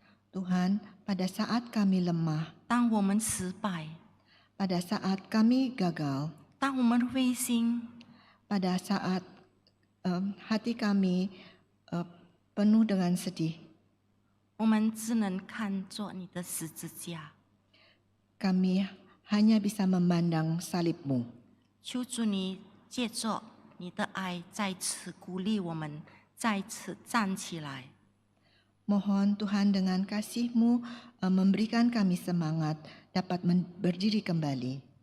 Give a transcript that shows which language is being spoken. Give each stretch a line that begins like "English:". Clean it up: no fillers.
Indonesian: Tuhan, pada saat kami lemah,
Chinese: 当我们失败，
Indonesian: pada saat kami gagal,
Chinese: 当我们灰心，
Indonesian: pada saat hati kami penuh dengan sedih,
Chinese: 我们只能看作你的十字架。
Indonesian: kami hanya bisa memandang salib-Mu.
Chinese: 求主你借着你的爱再次鼓励我们，再次站起来。
Indonesian: Mohon Tuhan dengan kasih-Mu memberikan kami semangat dapat berdiri kembali.